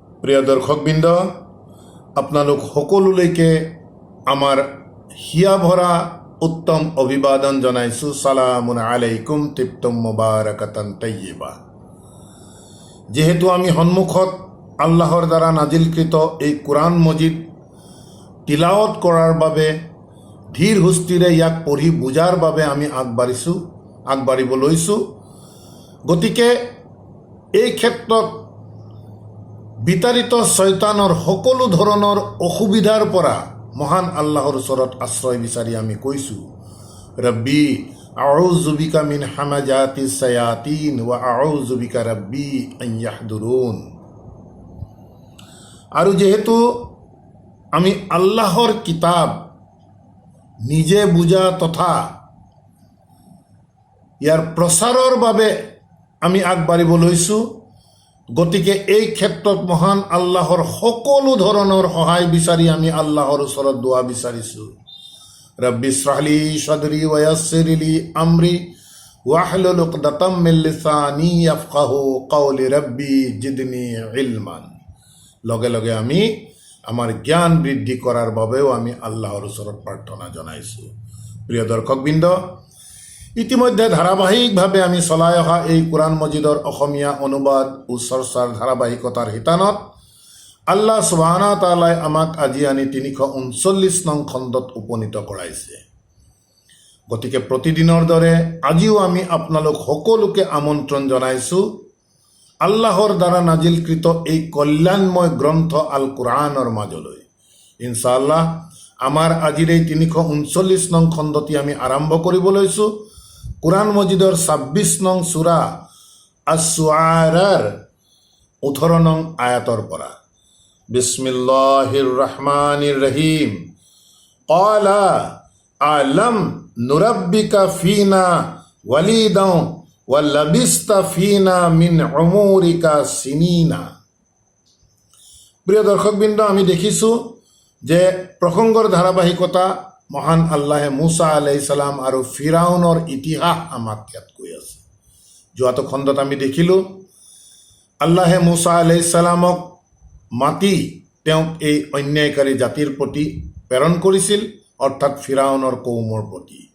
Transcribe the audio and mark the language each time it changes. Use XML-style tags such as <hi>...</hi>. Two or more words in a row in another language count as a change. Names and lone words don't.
<as>প্ৰিয় দৰ্শকবৃন্দ, আপোনালোক সকলোলৈকে আমাৰ হিয়া ভৰা উত্তম অভিবাদন জনাইছোঁ।</as> <ar>سلام عليكم طبتم مباركة طيبة.</ar> <as>যিহেতু আমি সন্মুখত আল্লাহৰ দ্বাৰা নাজিলকৃত এই কোৰাণ মজিদ তিলাৱত কৰাৰ বাবে ধীৰ সুস্থিৰে ইয়াক পঢ়ি বুজাৰ বাবে আমি আগবাঢ়িব লৈছোঁ। গতিকে এই ক্ষেত্ৰত বিতাড়িত শয়তানৰ সকলো ধৰণৰ অসুবিধাৰ পৰা মহান আল্লাহৰ ওচৰত আশ্ৰয় বিচাৰি আমি কৈছোঁ,</as> <ar>رب أعوذ بك من همزات الشياطين وأعوذ بك رب أن يحضرون.</ar> <as>আৰু যেহেতু আমি আল্লাহৰ কিতাব নিজে বুজা তথা ইয়াৰ প্ৰচাৰৰ বাবে আমি আগবাঢ়িব লৈছোঁ, গতিকে এই ক্ষেত্ৰত মহান আল্লাহৰ সকলো ধৰণৰ সহায় বিচাৰি আমি আল্লাহৰ ওচৰত দোৱা বিচাৰিছোঁ।</as> <ar>رب اشرح لي صدري ويسر لي أمري واحلل عقدة من لساني يفقهوا قولي رب زدني علما.</ar> <as>লগে লগে আমি আমাৰ জ্ঞান বৃদ্ধি কৰাৰ বাবেও আমি আল্লাহৰ ওচৰত প্ৰাৰ্থনা জনাইছোঁ। প্ৰিয় দৰ্শকবৃন্দ, ইতিমধ্যে ধাৰাবাহিকভাৱে আমি চলাই অহা এই কোৰাণ মজিদৰ অসমীয়া অনুবাদ ও চৰ্চাৰ ধাৰাবাহিকতাৰ শিতানত আল্লাহ</as> <ar>سبحانه وتعالى</ar> <as>আমাক আজি আনি 339 নং খণ্ডত উপনীত কৰাইছে। গতিকে প্ৰতিদিনৰ দৰে আজিও আমি আপোনালোক সকলোকে আমন্ত্ৰণ জনাইছোঁ আল্লাহৰ দ্বাৰা নাজিলকৃত এই কল্যাণময় গ্ৰন্থ আল কোৰাণৰ মাজলৈ। ইনশাআল্লাহ আমাৰ আজিৰ এই 339 নং খণ্ডটি আমি আৰম্ভ কৰিব লৈছোঁ কোৰাণ মজিদৰ 26 নং সূৰা আছ-শুআৰাৰ 18 নং আয়াতৰ পৰা।</as> <ar>بسم الله الرحمن الرحيم. قال ألم نربك فينا وليدا ولبثت فينا من عمرك سنين.</ar> <as>প্ৰিয় দৰ্শকবৃন্দ, আমি দেখিছোঁ যে প্ৰসংগৰ ধাৰাবাহিকতা মহান আল্লাহে মুছা</as> <ar>عليه السلام</ar> <as>আৰু ফিৰাউনৰ ইতিহাস আমাক ইয়াত কৈ আছে। যোৱাটো খণ্ডত আমি দেখিলোঁ আল্লাহে মুছা</as> <ar>عليه السلام</ar> <as>মাতি তেওঁক এই অন্যায়কাৰী জাতিৰ প্ৰতি প্ৰেৰণ কৰিছিল, অৰ্থাৎ ফিৰাউনৰ কৌমৰ প্ৰতি।</as>